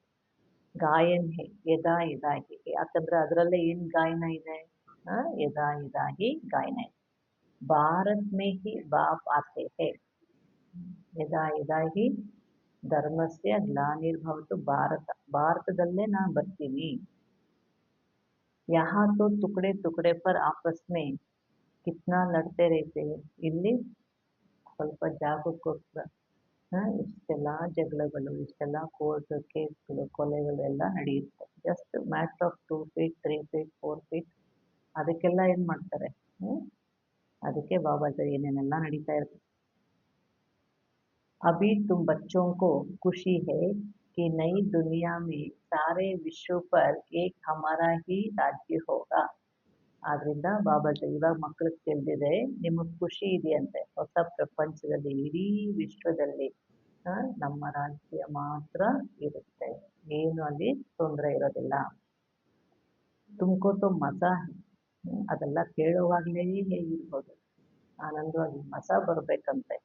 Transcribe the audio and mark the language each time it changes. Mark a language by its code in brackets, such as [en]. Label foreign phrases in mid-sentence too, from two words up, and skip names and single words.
[hi] गायन है [sa] यदा यदा हि, [kn] ಯಾಕಂದ್ರೆ ಅದರಲ್ಲೇ ಏನ್ ಗಾಯನ ಇದೆ? [sa] यदा यदा हि [kn] ಗಾಯನ ಇದೆ. [hi] भारत में ही बाप आते हैं, [sa] यदा यदा हि धर्मस्य ग्लानिर्भवतु भारत, [kn] ಭಾರತದಲ್ಲೇ ನಾನು ಬರ್ತೀನಿ. [hi] यहाँ तो टुकड़े टुकड़े पर आपस में कितना लड़ते रहते हैं. [kn] ಇಲ್ಲಿ ಸ್ವಲ್ಪ ಜಾಗಕ್ಕೋಸ್ಕರ ಇಷ್ಟೆಲ್ಲ ಜಗಳಗಳು, ಇಷ್ಟೆಲ್ಲ ಕೋರ್ಟ್ ಕೇಸ್ಗಳು, ಕೊಲೆಗಳು ಎಲ್ಲ ನಡೆಯುತ್ತೆ. [en] just matter of 2 feet 3 feet 4 feet, [kn] ಅದಕ್ಕೆಲ್ಲ ಏನ್ ಮಾಡ್ತಾರೆ? ಅದಕ್ಕೆ ಬಾಬಾ ಏನೇನೆಲ್ಲ ನಡೀತಾ ಇರುತ್ತೆ. [hi] अभी तुम बच्चों को खुशी है कि नई दुनिया में सारे विश्व पर एक हमारा ही राज्य होगा. [kn] ಆದ್ರಿಂದ ಬಾಬಾಜಿ ಇವಾಗ ಮಕ್ಕಳಿಗೆ ತಿಳಿದಿದೆ, ನಿಮಗೆ ಖುಷಿ ಇದೆಯಂತೆ, ಹೊಸ ಪ್ರಪಂಚದಲ್ಲಿ ಇಡೀ ವಿಶ್ವದಲ್ಲಿ ನಮ್ಮ ರಾಜ್ಯ ಮಾತ್ರ ಇರುತ್ತೆ, ಏನು ಅಲ್ಲಿ ತೊಂದರೆ ಇರೋದಿಲ್ಲ. [hi] तुमको तो मज़ा, [kn] ಅದೆಲ್ಲ ಕೇಳುವಾಗಲೇ ಹೇಗಿರ್ಬೋದು, ಆನಂದವಾಗಿ ಮಜಾ ಬರ್ಬೇಕಂತೆ.